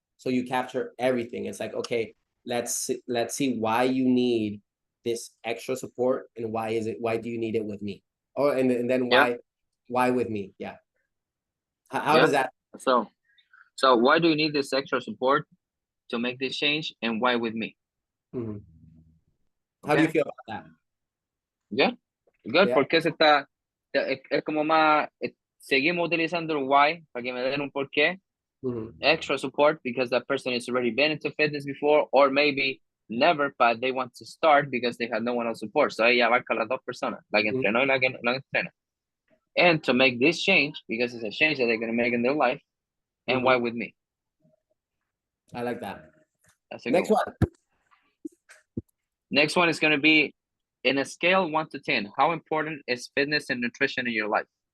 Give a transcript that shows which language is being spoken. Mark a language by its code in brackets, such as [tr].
[en] So you capture everything. It's like, okay, let's see why you need this extra support, and why do you need it with me? Or and then Yeah. why with me? Yeah. How Yeah. does that? So why do you need this extra support to make this change, and why with me? Mhm. How do you Okay. feel about that? Yeah. Good, Yeah. [es] porque ese está, es como más, seguimos utilizando el why para que me den un porqué. [en] Extra support because that person has already been into fitness before, or maybe never, but they want to start because they had no one else support. [es] So ella abarca las dos personas, la que entrenó y la que no entrena. [en] And to make this change, because it's a change that they're going to make in their life, and why with me? I like that. That's a good Next one. one. Next one is going to be in a scale 1 to 10. How important is fitness and nutrition in your life?